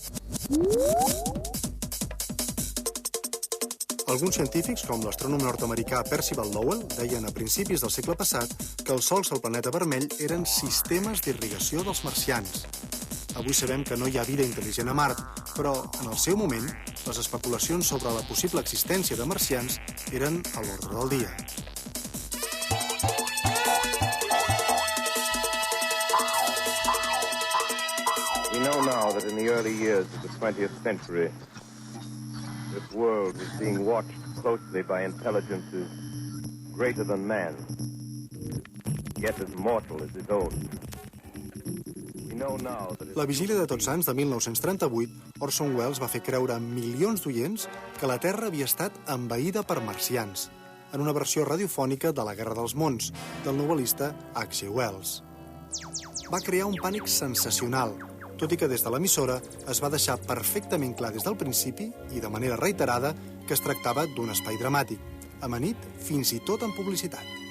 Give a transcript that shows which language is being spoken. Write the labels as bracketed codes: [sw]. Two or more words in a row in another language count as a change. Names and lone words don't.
[ca] Alguns científics, com l'astrònom nord-americà Percival Lowell, deien a principis del segle passat que els sols al planeta vermell eren sistemes d'irrigació dels marcians. Avui sabem que no hi ha vida intel·ligent a Mart, però, en el seu moment, les especulacions sobre la possible existència de marcians eren a l'ordre del dia. [en] We know now that in the early years of the 20th century, this world was being watched closely by intelligences greater than man, yet as mortal as his own. [ca] La vigília de Tots Sants de 1938, Orson Welles va fer creure a milions d'oients que la Terra havia estat envaïda per marcians, en una versió radiofònica de La Guerra dels Mons, del novel·lista H.G. Wells. Va crear un pànic sensacional, tot i que des de l'emissora es va deixar perfectament clar des del principi i de manera reiterada que es tractava d'un espai dramàtic, amanit fins i tot en publicitat.